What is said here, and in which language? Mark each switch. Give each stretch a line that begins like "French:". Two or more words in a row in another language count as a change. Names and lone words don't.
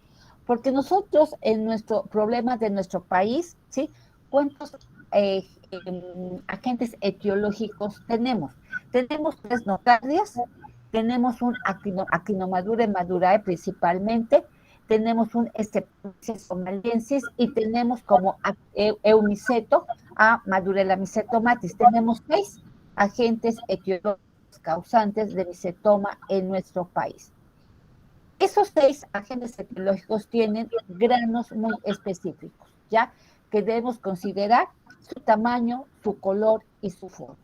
Spanish: Porque nosotros en nuestro problema de nuestro país, ¿sí? ¿Cuántos agentes etiológicos tenemos? Tenemos 3 notardias, tenemos un actinomadure madurae principalmente, tenemos un Streptomyces somaliensis y tenemos como eumiceto a Madurella mycetomatis. Tenemos 6 agentes etiológicos causantes de micetoma en nuestro país. Esos 6 agentes etiológicos tienen granos muy específicos, ¿ya? Que debemos considerar su tamaño, su color y su forma.